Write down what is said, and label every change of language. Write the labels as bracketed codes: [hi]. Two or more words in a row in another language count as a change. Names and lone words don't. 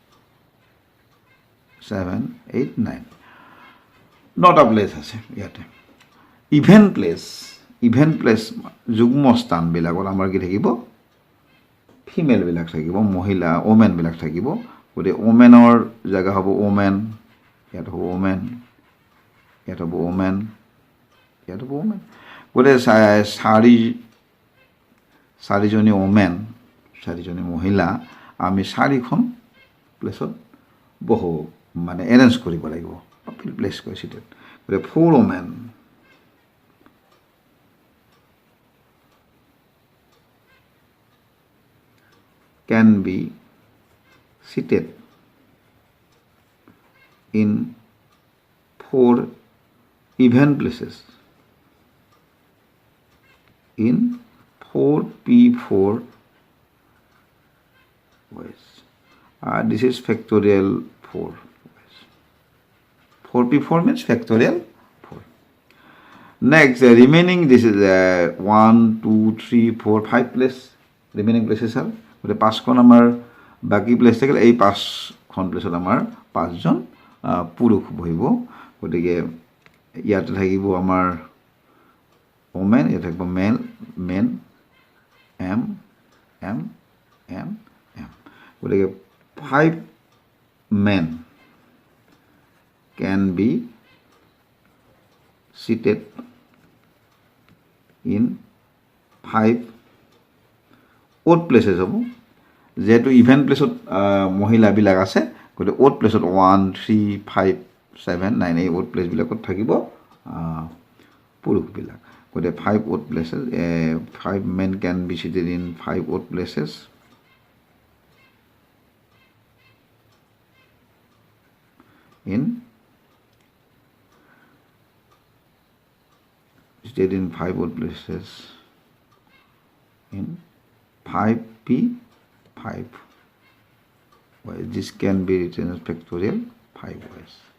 [as] 7 8 9 9টা প্লেচ আছে ইয়াতে [en] even place [as] যুগ্ম স্থানবিলাকত আমাৰ কি থাকিব ফিমেলবিলাক থাকিব মহিলা ওমেনবিলাক থাকিব গতিকে ওমেনৰ জেগা হ'ব ওমেন ইয়াত হ'ব ওমেন ইয়াত হ'ব ওমেন ইয়াত হ'ব ওমেন গতিকে চাৰিজনী ওমেন 4জনী মহিলা আমি 4খন প্লেচত বহু মানে এৰেঞ্জ কৰিব লাগিব প্লেচ কৰি চিটেড গতিকে 4 ওমেন [en] can be seated in 4 event places in 4p4 ways. This is factorial 4 ways. 4p4 means factorial 4. Next, remaining this is 1 2 3 4 5 place remaining places are [as] গতিকে 5খন আমাৰ বাকী প্লেচ থাকিল এই 5খন প্লেচত আমাৰ 5জন পুৰুষ বহিব গতিকে ইয়াতে থাকিব আমাৰ ওমেন ইয়াতে থাকিব মেন এম [en] গতিকে 5 men can be seated in 5 odd places [as] হ'ব যেহেতু ইভেন্ট প্লেচত মহিলাবিলাক আছে গতিকে odd প্লেচত 1 3 5 7 9 এই odd প্লেচবিলাকত থাকিব পুৰুষবিলাক গতিকে [en] 5 odd places 5 men can be seated in 5 odd places in 5 odd places in 5p5 this can be written as factorial 5 ways